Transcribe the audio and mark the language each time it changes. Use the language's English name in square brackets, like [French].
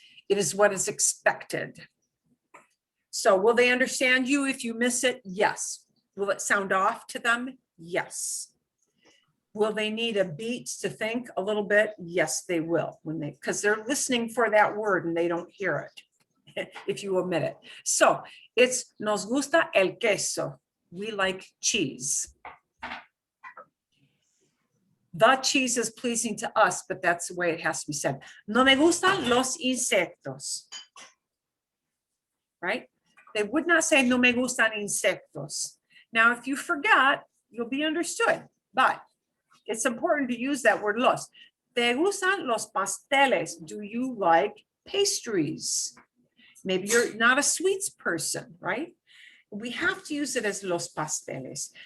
[English] It is what is expected. So will they understand you if you miss it? Yes. Will it sound off to them? Yes. Will they need a beat to think a little bit? Yes, they will, because they're listening for that word and they don't hear it if you omit it. So it's [Spanish] nos gusta el queso. [English] We like cheese. The cheese is pleasing to us, but that's the way it has to be said. [Spanish] No me gustan los insectos. [English] Right? They would not say [Spanish] no me gustan insectos. [English] Now, if you forget, you'll be understood, but it's important to use that word los. [Spanish] ¿Te gustan los pasteles? [English] Do you like pastries? Maybe you're not a sweets person, right? We have to use it as los pasteles.